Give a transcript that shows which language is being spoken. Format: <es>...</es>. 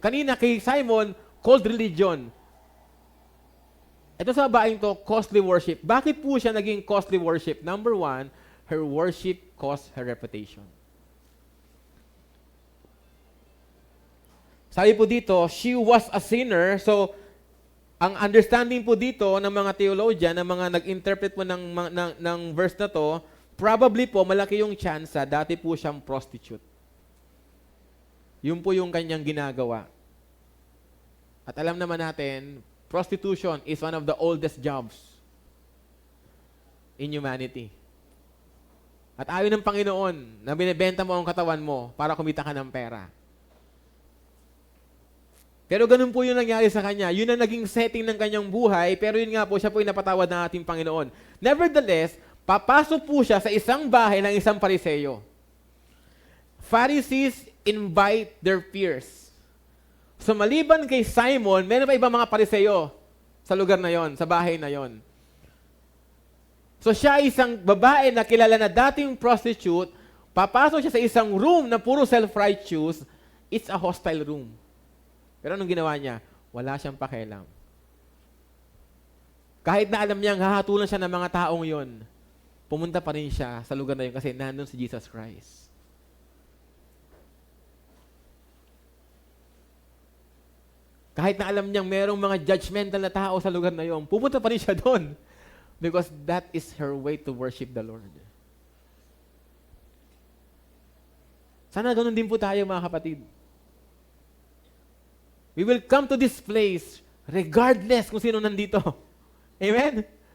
<tl>Kanina kay Simon, cold religion. Ito sa babaeng to, costly worship. Bakit po siya naging costly worship?</tl> <en>Number 1, her worship cost her reputation. Sabi po dito, she was a sinner.</en> <tl>So, ang understanding po dito ng mga theologian, ng mga nag-interpret po ng verse na to, probably po malaki yung chance dati po siyang prostitute. Yun po yung kanyang ginagawa.</tl> <en>At alam naman natin, prostitution is one of the oldest jobs in humanity.</en> <tl>At ayon ng Panginoon na binibenta mo ang katawan mo para kumita ka ng pera. Pero ganun po yung nangyari sa kanya. Yun ang naging setting ng kanyang buhay, pero yun nga po, siya po yung napatawad ng ating Panginoon. Nevertheless, papasok po siya sa isang bahay ng isang Pariseyo.</tl> <en>Pharisees invite their peers.</en> <tl>So maliban kay Simon, meron pa ibang mga Pariseyo sa lugar na yon, sa bahay na yon. So siya isang babae na kilala na dating prostitute, papasok siya sa isang room na puro self-righteous, it's a hostile room. Pero anong ginawa niya? Wala siyang pakialam. Kahit na alam niyang hahatulan siya ng mga taong yon, pumunta pa rin siya sa lugar na yun kasi nandun si Jesus Christ. Kahit na alam niyang merong mga judgmental na tao sa lugar na yun, pupunta pa rin siya doon.</tl> <en>Because that is her way to worship the Lord.</en> <tl>Sana ganun din po tayo mga kapatid.</tl> <en>We will come to this place regardless kung sino nandito. Amen?</en>